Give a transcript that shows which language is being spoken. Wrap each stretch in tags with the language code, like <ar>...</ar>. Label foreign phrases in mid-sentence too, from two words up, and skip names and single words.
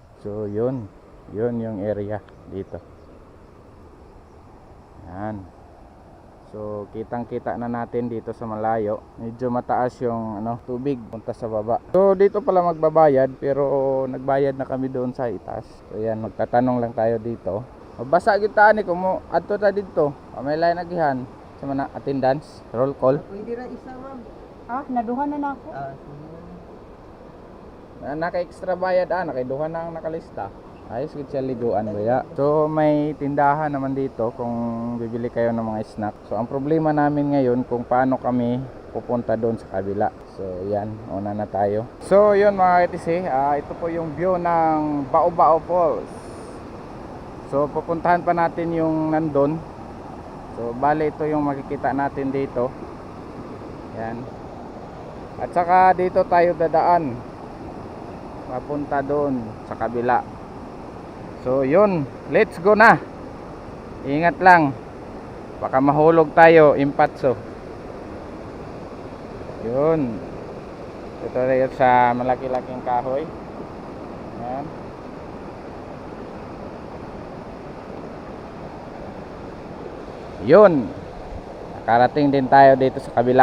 <tl>So yun yung area dito. Yan. So kitang kita na natin dito sa malayo. Medyo mataas yung tubig punta sa baba. So dito pala magbabayad, pero nagbayad na kami doon sa itaas. So yan, magtatanong lang tayo dito.</tl> <ceb>Mabasa kita ni kumo adto ta dito. May lain nagihan sa mana attendance,</ceb> <en>roll call.</en> <ceb>Pwede ra isa, ma'am. Naduha na nako. Naka-extra bayad naka-duha na ang nakalista.</ceb> <hil>Ayos gid siya liguan baya.</hil> <tl>So may tindahan naman dito kung bibili kayo ng mga snack. So ang problema namin ngayon kung paano kami pupunta doon sa kabila. So yan, una na tayo. So yun mga KTC, ito po yung view ng Bao-Bao Falls. So pupuntahan pa natin yung nandun. So bale ito yung makikita natin dito. Yan. At saka dito tayo dadaan papunta doon sa kabila. So yun,</tl> <en>let's go na.</en> <tl>Ingat lang, baka mahulog tayo, impatso. Yun, ito tayo sa malaki-laking kahoy. Yan. Yun, nakarating din tayo dito sa kabila.</tl>